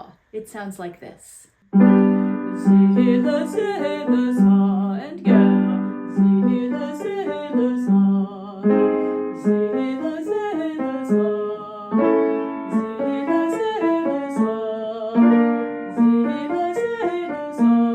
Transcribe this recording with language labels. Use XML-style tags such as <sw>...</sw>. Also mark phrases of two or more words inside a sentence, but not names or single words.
<en>It sounds like this. Zila zela za, and go. Zila zela za. Zila zela za. Zila zela za. Zila zela za.</en>